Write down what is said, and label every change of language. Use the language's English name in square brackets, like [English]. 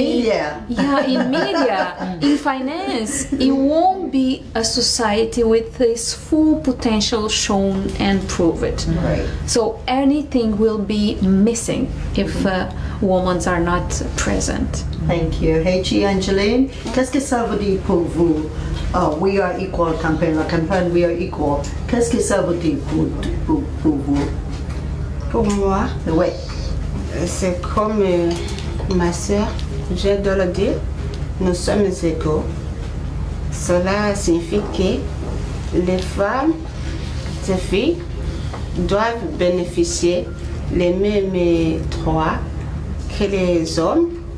[English] media. Yeah, in media, in finance, it won't be a society with its full potential shown and proved. Right. So anything will be missing if women are not present. Thank you. [French] Hey, Angeline, qu'est-ce que ça veut dire pour vous? [English] We are equal campaign, [French] la campagne [English] We are equal. [French] Qu'est-ce que ça veut dire pour vous? Pour moi, Oui. c'est comme ma sœur vient de le dire, nous sommes égaux. Cela signifie que les femmes, ces filles, doivent bénéficier les mêmes droits que les hommes.